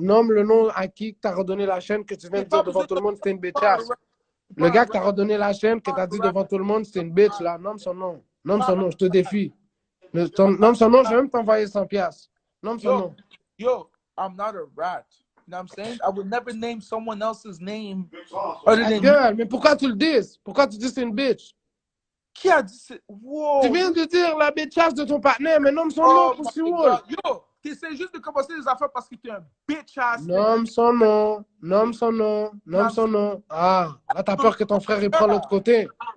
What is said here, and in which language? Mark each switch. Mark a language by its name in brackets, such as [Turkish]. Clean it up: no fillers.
[French] Nomme le nom à qui t'as redonné la chaîne que tu viens de dire devant tout le monde, c'était une bitchasse. Le gars qui t'a redonné la chaîne, que t'as dit devant tout le monde, c'était une bitch, là. Nomme son nom. Nomme son nom, je te défie. Nomme son nom, je vais même t'envoyer 100 piastres. Nomme son nom. [English] Yo, I'm not a rat. You know what I'm saying? I would never name someone else's name other than [French] Gueule, mais pourquoi tu le dis? Pourquoi tu dis c'est une bitch? Qui a dit ça? Wow. Tu viens de dire la bitchasse de ton partenaire, mais nomme son nom pour si wall. Yo, t'essaies juste de commencer les affaires parce que t'es un bitch ass. Nomme son nom. Nomme son nom. Nomme son nom. Ah, là, t'as peur que ton frère il prend l'autre côté.